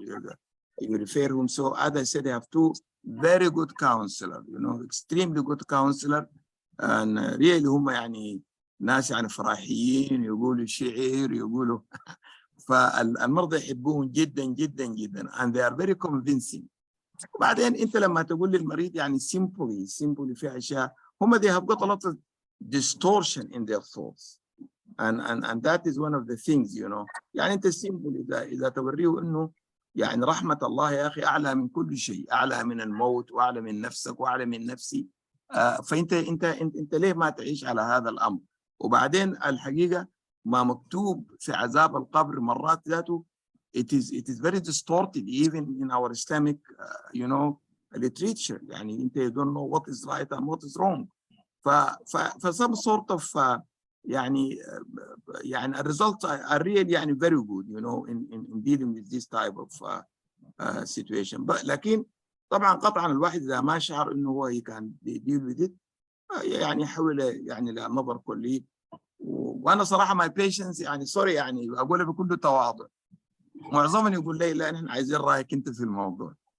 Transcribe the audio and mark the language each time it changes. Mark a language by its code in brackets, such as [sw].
[en] You refer him. So as I said, they have two very good counselor, you know, extremely good counselor, and really [ar] هم يعني ناس يعني فراحيين، يقولوا شعر، يقولوا فالمرضى يحبوهم جدا جدا جدا، [en] and they are very convincing. [ar] وبعدين انت لما تقول للمريض يعني [en] simply [ar] في اشياء، هم [en] they have got a lot of distortion in their thoughts, and that is one of the things, you know. [ar] يعني انت simply اذا توريه انه يعني رحمة الله يا اخي اعلى من كل شيء، اعلى من الموت واعلى من نفسك واعلى من نفسي، فانت انت ليه ما تعيش على هذا الامر؟ وبعدين الحقيقة ما مكتوب في عذاب القبر مرات ذاته [en] it is very distorted even in our Islamic you know literature. [ar] يعني انت [en] you don't know what is right and what is wrong. ف some sort of يعني results are really يعني very good, you know, in dealing with this type of situation. [ar] لكن طبعا قطعا الواحد اذا ما شعر انه هو [en] he can deal with it [ar] يعني يحول يعني لنظر كلي. وانا صراحه [en] my patients [ar] يعني سوري يعني اقولها بكل تواضع، معظمهم يقول لي لا نحن عايزين رايك انت في الموضوع.